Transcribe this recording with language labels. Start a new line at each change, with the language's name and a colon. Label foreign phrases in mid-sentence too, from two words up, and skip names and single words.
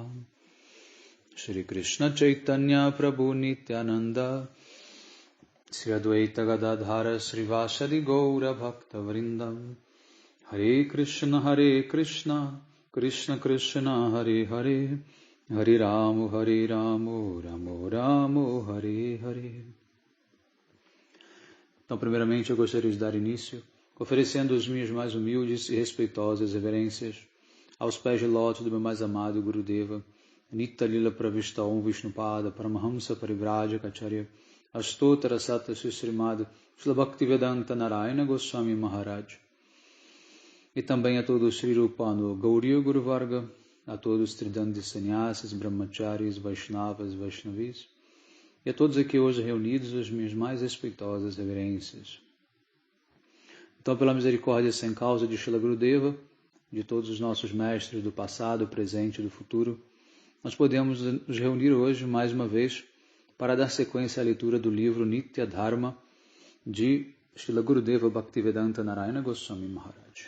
Sanskrit: Shri Krishna Chaitanya Prabhu Nityananda Sri Advaita Gadadhara Srivasadi Gaura Bhakta Vrindam Hare Krishna Krishna Krishna Hare Hare Hare Ramo Ramo Ramo Hare Hare.
Portuguese: Então, primeiramente, eu gostaria de dar início oferecendo as minhas mais humildes e respeitosas reverências aos pés de lótus do meu mais amado Gurudeva, Nitya Lila Pravishta Om Vishnupada Paramahamsa Parivrajacharya Astotara Sata Srimad Srila Bhaktivedanta Narayana Goswami Maharaj. E também a todos os Sri Rupa no Gauriya Guru Varga, a todos os Tridandi Sannyasis, Brahmacharis, Vaishnavas, Vaishnavis, e a todos aqui hoje reunidos as minhas mais respeitosas reverências. Então, pela misericórdia sem causa de Srila Gurudeva, de todos os nossos mestres do passado, presente e do futuro, nós podemos nos reunir hoje mais uma vez para dar sequência à leitura do livro Nitya Dharma de Srila Gurudeva Bhaktivedanta Narayana Goswami Maharaj.